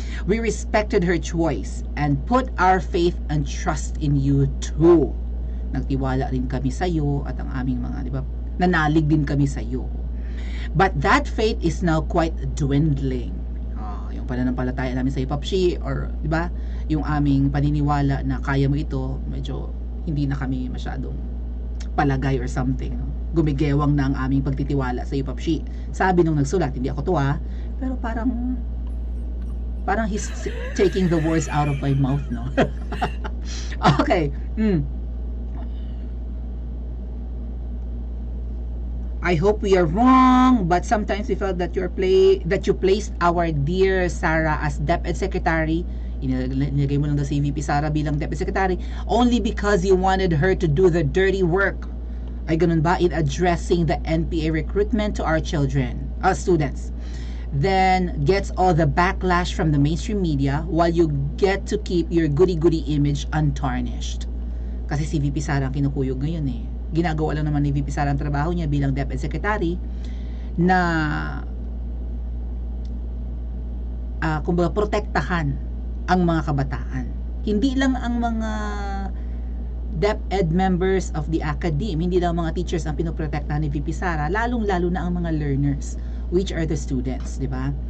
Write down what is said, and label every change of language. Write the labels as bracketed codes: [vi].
[en] We respected her choice and put our faith and trust in you too. [tl] Nagtiwala rin kami sa iyo at ang aming mga, di ba, nanalig din kami sa iyo. [en] But that faith is now quite dwindling. [tl] Yung pananampalataya namin sa iyo, Papshi, or di ba, yung aming paniniwala na kaya mo ito, medyo hindi na kami masyadong palagay [en] or something, [tl] Gumigewang na ang aming pagtitiwala sa iyo, Papshi. Sabi nung nagsulat, hindi ako to, pero parang [en] he's taking the words out of my mouth, [tl] no? Okay. [en] I hope we are wrong, but sometimes we felt that you placed our dear Sara as DepEd Secretary. [tl] Inilagay mo lang daw si VP Sara bilang DepEd Secretary [en] only because you wanted her to do the dirty work. [tl] Ay ganun ba? [en] In addressing the NPA recruitment to our students. Then gets all the backlash from the mainstream media while you get to keep your goody-goody image untarnished. [tl] Kasi si VP Sara ang kinukuyog ngayon Ginagawa lang naman ni VP Sara ang trabaho niya bilang DepEd Secretary na kumbaga protektahan ang mga kabataan. Hindi lang ang mga DepEd members of the academe, hindi lang mga teachers ang pinoprotektahan ni VP Sara, lalong-lalo na ang mga learners, [en] which are the students, [tl] di ba?